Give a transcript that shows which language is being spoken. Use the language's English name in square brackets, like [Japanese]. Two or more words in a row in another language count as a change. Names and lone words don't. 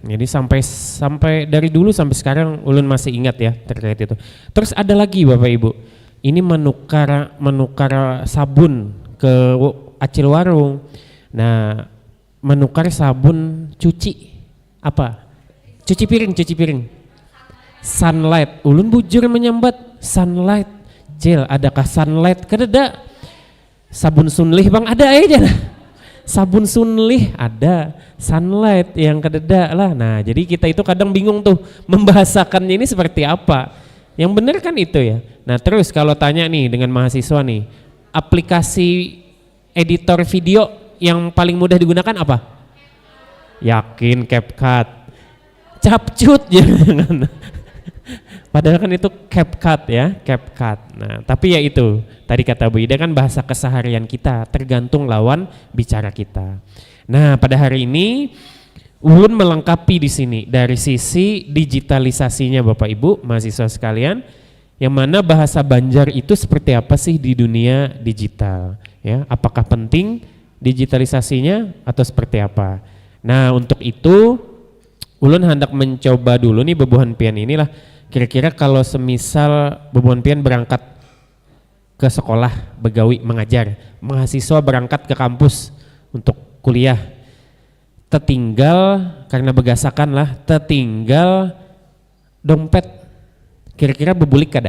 [Indonesian] Jadi sampai dari dulu sampai sekarang ulun masih ingat ya terkait itu. Terus ada lagi Bapak Ibu, ini menukar sabun ke acil warung. Nah, menukar sabun cuci apa? Cuci piring. Sunlight. [Banjar] Ulun bujur menyambat Sunlight. Cil, adakah sunlight? Kadeda. [Indonesian] Sabun sunlih bang ada aja lah. Sabun sunlih ada, sunlight yang kadeda lah. Nah jadi kita itu kadang bingung tuh membahasakannya ini seperti apa. Yang benar kan itu ya. Nah terus kalau tanya nih dengan mahasiswa nih, aplikasi editor video yang paling mudah digunakan apa? Yakin CapCut. Capcut jangan. Padahal kan itu CapCut ya, CapCut. Nah, tapi ya itu, tadi kata Bu Ida kan bahasa keseharian kita, tergantung lawan bicara kita. Nah, pada hari ini Ulun melengkapi di sini dari sisi digitalisasinya Bapak Ibu, mahasiswa sekalian, yang mana bahasa Banjar itu seperti apa sih di dunia digital, ya? Apakah penting digitalisasinya atau seperti apa? Nah, untuk itu Ulun hendak mencoba dulu nih [Banjar] Bebuhan Pian [Indonesian] inilah. Kira-kira kalau semisal [Banjar] Bebuhan Pian [Indonesian] berangkat ke sekolah, begawi, mengajar, mahasiswa berangkat ke kampus untuk kuliah, tertinggal karena begasakan lah, tertinggal dompet, kira-kira [Banjar] bebulik kada?